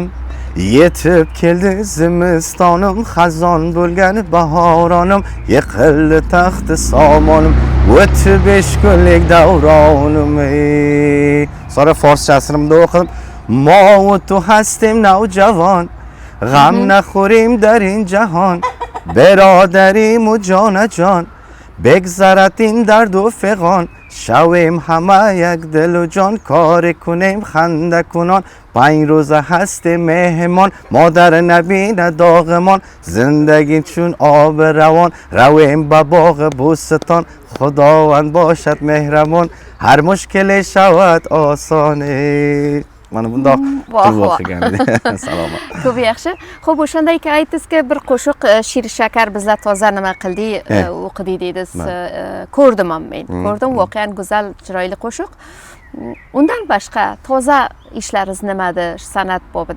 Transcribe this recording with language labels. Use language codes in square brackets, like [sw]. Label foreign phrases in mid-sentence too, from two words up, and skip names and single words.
[uz] Yetib keldi zimistonim, xazon bo'lgan bahoronim. Yiqildi taxti somonim, o'tib 5 kunlik davronim. Sonra farschasini o'qidim. [tg] Ma va tu hastim navjavon, g'am naxorim در این جهان، برادریم و جان جان، بگذرد این درد و فغان شویم همه یک دل و جان کار کنیم خنده کنان 5 روز هست مهمان مادر نبینه داغمان زندگی چون آب روان رویم به باغ بوستان خداوند باشد مهربان هر مشکل شود آسانه [uz] mana bundoq qilib o'qigan salomat ko'p yaxshi xo'p o'shanday aytdingiz ki bir qo'shiq shir shakar bizlar toza nima qildik o'qidik dedingiz ko'rdim ham men ko'rdim voqean go'zal chiroyli qo'shiq undan boshqa toza ishlaringiz nimadir san'at bobida